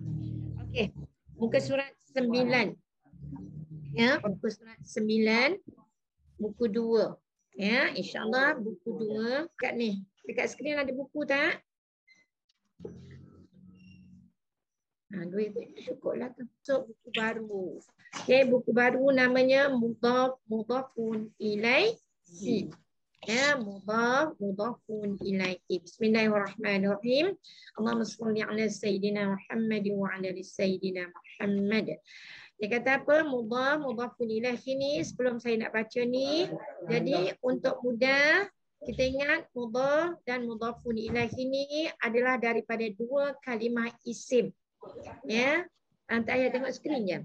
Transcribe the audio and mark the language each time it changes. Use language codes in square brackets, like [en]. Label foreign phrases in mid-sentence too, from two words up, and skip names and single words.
[ms] Okey. Muka surat 9. Ya, muka surat 9 buku 2. Ya, [ar] إن شاء الله [ms] buku 2 kat ni. Dekat skrin ada buku tak? Duit cukuplah tu. So, buku baru. Okay, buku baru namanya Mudhafun Ilaihi. Ya, Mudhafun Ilaihi. [ar] بسم الله الرحمن الرحيم اللهم صل على سيدنا محمد وعلى سيدنا محمد. [ms] Dia kata apa? Mudhafun Ilaihi ni sebelum saya nak baca ni. Jadi untuk mudah kita ingat mudhaf dan mudhafun ilaihi ni adalah daripada dua kalimah isim. Ya. Antar ayah tengok skrin je.